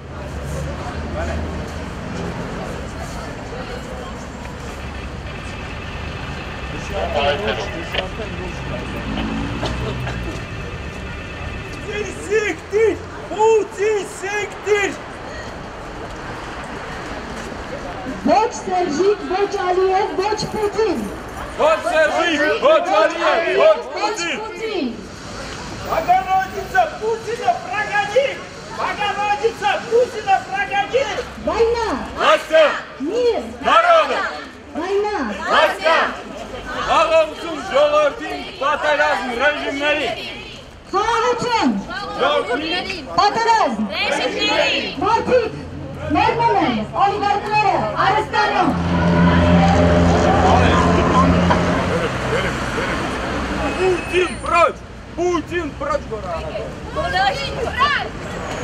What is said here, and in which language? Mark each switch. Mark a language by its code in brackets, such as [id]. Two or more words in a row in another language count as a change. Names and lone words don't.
[tr] Siktir! Putin siktir! [hy] Ոչ Սերժիկ, ոչ Ալիև, ոչ Պուտին։ Ոչ Սերժիկ, ոչ Ալիև, ոչ Պուտին։ [ru] Богородица Путина прогони! Богородица Путина прогони! Война! Россия! Мир! Народа! Война! Россия! [hy] Խաղաղություն ժողովրդին պատերազմ ռեժիմների! Խաղաղություն! Ժողովրդի Պատերազմ! Ռեժիմների! Մարդիկ! Ներմում են օլիգարխները Արեստանում! [ru] Путин прочь! Путин прочь! [hy] Բոլորին վրան!